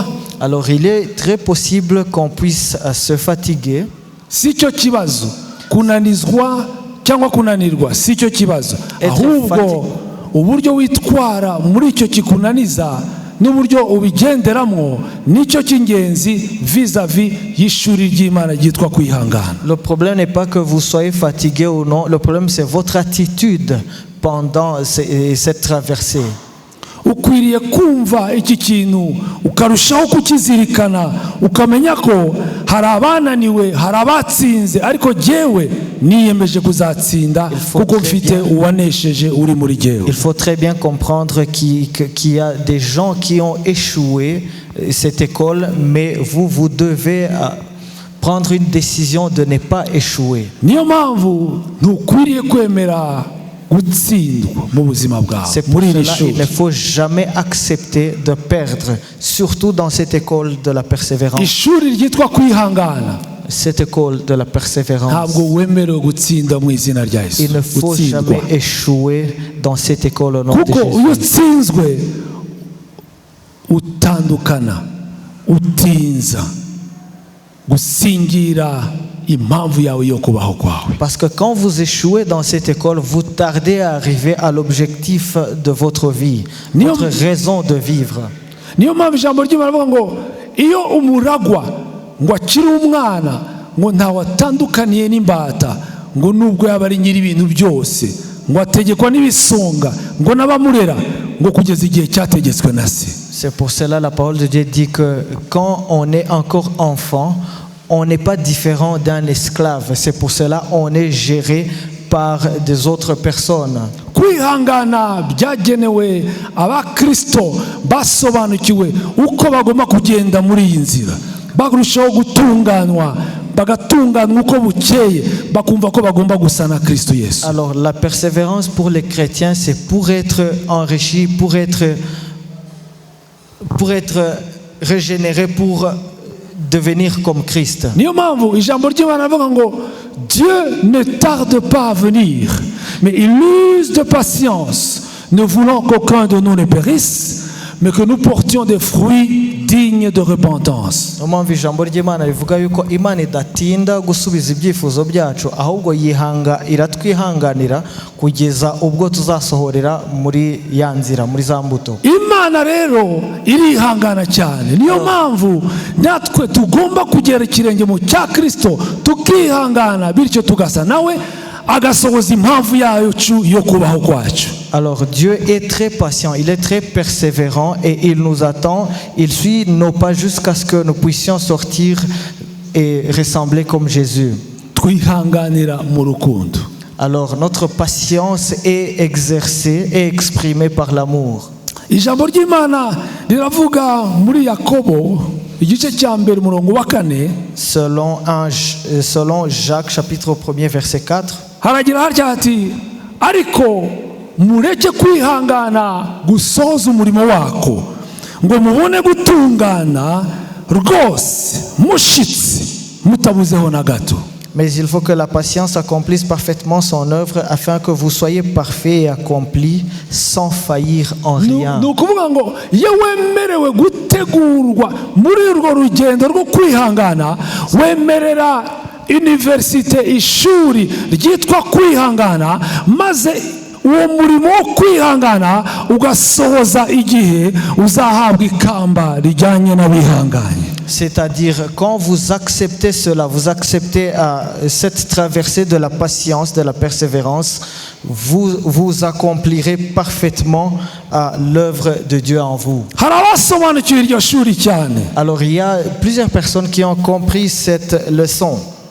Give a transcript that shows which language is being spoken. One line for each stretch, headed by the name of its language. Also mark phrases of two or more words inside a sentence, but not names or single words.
French: Alors il est très possible qu'on puisse se fatiguer.
Kinyarwanda: Si cyo kibazo kunanizwa cyangwa kunanirwa si cyo kibazo, ahubwo uburyo witwara muri icyo kikunaniza n'uburyo ubigenderamo nicyo cy'ingenzi vis-à-vis y'ishuri ry'Imana ryitwa kwihangana.
French: Le problème n'est pas que vous soyez fatigué ou non, le problème c'est votre attitude pendant cette traversée.
Kinyarwanda: Ukwiriye kumva iki kintu ukarushaho kukizirikana ukamenya ko hari abananiwe hari abatsinze ariko jyewe niyemeje kuzatsinda kuko mfite uwanesheje uri muri jyewe.
French: Il faut très bien comprendre qu'il y a des gens qui ont échoué cette école, mais vous devez prendre une décision de ne pas échouer.
Kinyarwanda: Niyo mpamvu ntukwiriye kwemera gutsindwa mu buzima bwawe
French: C'est pour
Kinyarwanda: muri iri
French: cela
Kinyarwanda: shuri.
French: il ne faut jamais accepter de perdre, surtout dans cette école de la persévérance.
Kinyarwanda: ishuri ryitwa kwihangana
French: Cette école de la persévérance.
Kinyarwanda: ntabwo wemerewe gutsinda mu izina rya Yesu.
French: Il ne faut jamais échouer dans cette école au nom de
Kinyarwanda: kuko iyo
French: Jésus.
Kinyarwanda: utsinzwe utandukana utinza gusingira impamvu yawe yo kubaho kwawe.
French: Parce que quand vous échouez dans cette école, vous tardez à arriver à l'objectif de votre vie, votre raison de vivre.
Kinyarwanda: niyo mpamvu ijambo ry'Imana rivuga ngo iyo umuragwa ngo akiri umwana ngo ntawe atandukaniye n'imbata ngo nubwo yaba ari nyiri ibintu byose ngo ategekwa n'ibisonga ngo n'abamurera ngo kugeza igihe cyategetswe na se.
French: C'est pour cela la parole de Dieu dit que quand on est encore enfant, on n'est pas différent d'un esclave. C'est pour cela on est géré par des autres personnes.
Kinyarwanda: kwihangana byagenewe abakristo basobanukiwe uko bagomba kugenda muri iyi nzira, barushaho gutunganywa bagatunganywa uko bukeye bakumva ko bagomba gusa na Kristo Yesu.
French: Alors la persévérance pour les chrétiens, c'est pour être enrichi, pour être régénéré, pour devenir comme Christ.
Kinyarwanda: niyo mpamvu ijambo ry'Imana rivuga ngo
French: Dieu ne tarde pas à venir, mais il use de patience, ne voulant qu'aucun de nous ne périsse, mais que nous portions des fruits dignes de repentance.
Kinyarwanda: Niyo mpamvu ijambo ry'Imana rivuga yuko Imana idatinda gusubiza ibyifuzo byacu, ahubwo iratwihanganira kugeza ubwo tuzasohorera muri ya nzira, muri za mbuto. Imana rero irihangana cyane, niyo mpamvu natwe tugomba kugera ikirenge mu cya Kristo tukihangana, bityo tugasa nawe agasohoza impamvu yacu yo kubaho kwacu.
French: Alors Dieu est très patient, il est très persévérant et il nous attend, il suit nos pas jusqu'à ce que nous puissions sortir et ressembler comme Jésus.
Kinyarwanda: Twihanganira mu rukundo.
French: Alors notre patience est exercée et exprimée par l'amour.
Kinyarwanda: Ijambo ry'Imana riravuga muri Yakobo igice cya mbere umurongo wa 4,
French: selon Jacques chapitre 1er verset 4,
Kinyarwanda: haragira hatya hati ariko mureke kwihangana gusohoza umurimo wako ngo mubone gutungana rwose mushitsi mutabuzeho na gato.
French: mais il faut que la patience accomplisse parfaitement son œuvre afin que vous soyez parfaits et accomplis sans faillir en rien.
Kinyarwanda: ni ukuvuga ngo iyo wemerewe gutegurwa muri urwo rugendo rwo kwihangana, wemerera universite, ishuri ryitwa kwihangana, maze uwo murimo wo kwihangana ugasohoza igihe uzahabwa ikamba rijyanye n'abihanganye.
French: C'est-à-dire, quand vous acceptez cela, vous acceptez cette traversée de la patience, de la persévérance, vous accomplirez parfaitement l'œuvre de Dieu en vous. Alors, il y a plusieurs personnes qui ont compris cette leçon.